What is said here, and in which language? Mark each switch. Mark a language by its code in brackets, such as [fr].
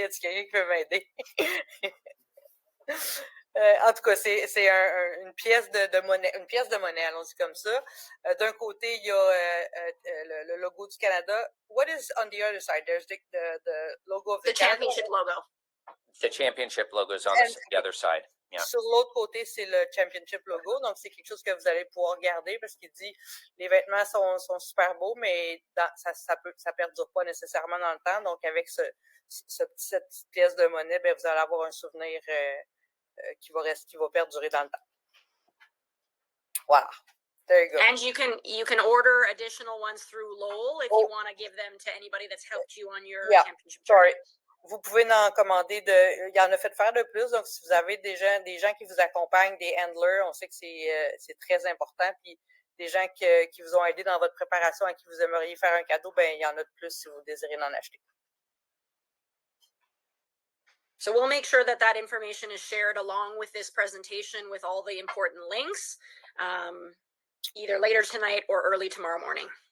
[fr] Y a-t-il quelqu'un qui peut m'aider? En tout cas, c'est une pièce de monnaie, allons-y comme ça. D'un côté, il y a le logo du Canada. [en] What is on the other side? There's the logo of the championship logo. The championship logo is on the other side. Yeah. [fr] Sur l'autre côté, c'est le championship logo. Donc, c'est quelque chose que vous allez pouvoir garder parce qu'il dit les vêtements sont super beaux, mais ça perdure pas nécessairement dans le temps. Donc, avec cette petite pièce de monnaie, ben, vous allez avoir un souvenir qui va perdurer dans le temps. [en] Voilà. There you go. And you can order additional ones through Lowell if you want to give them to anybody that's helped you on your championship journey. [fr] Vous pouvez en commander il y en a fait faire de plus, donc si vous avez des gens qui vous accompagnent, des handlers, on sait que c'est très important, puis des gens qui vous ont aidé dans votre préparation et qui vous aimeriez faire un cadeau, ben il y en a de plus si vous désirez en acheter. [en] So we'll make sure that information is shared along with this presentation with all the important links, either later tonight or early tomorrow morning.